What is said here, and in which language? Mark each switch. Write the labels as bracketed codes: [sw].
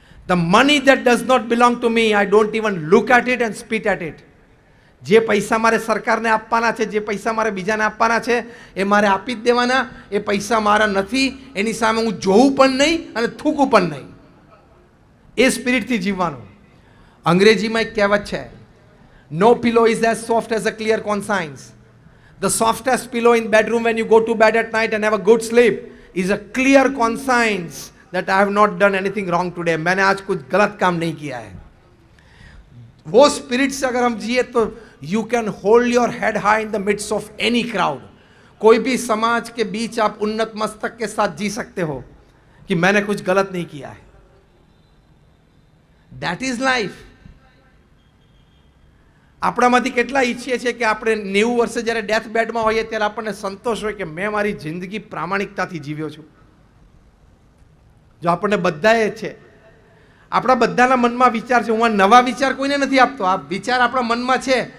[en] The money that does not belong to me, I don't even look at it and spit at it. [gu] જે પૈસા મારે સરકારને આપવાના છે, જે પૈસા મારે બીજાને આપવાના છે, એ મારે આપી જ દેવાના. એ પૈસા મારા નથી, એની સામે હું જોવું પણ નહીં અને થૂકું પણ નહીં. એ સ્પિરિટથી જીવવાનું. અંગ્રેજીમાં એક કહેવત છે, [en] No pillow is as soft as a clear conscience. The softest pillow in bedroom when you go to bed at night and have a good sleep is a clear conscience that I have not done anything wrong today. [hi] मैंने आज कुछ गलत काम नहीं किया है. वो spirit से अगर हम जिए तो [en] you can hold your head high in the midst of any crowd. [hi] कोई भी समाज के बीच आप उन्नत मस्तक के साथ जी सकते हो कि मैंने कुछ गलत नहीं किया है. [en] That is life. [gu] આપણામાંથી કેટલા ઈચ્છીએ છીએ કે આપણે 90 વર્ષે જ્યારે ડેથ બેડમાં હોઈએ ત્યારે આપણને સંતોષ હોય કે મેં મારી જિંદગી પ્રામાણિકતાથી જીવ્યો છું. જો આપણને બધાએ છે, આપણા બધાના મનમાં વિચાર છે. હું આ નવા વિચાર કોઈને નથી આપતો, આ વિચાર આપણા મનમાં છે.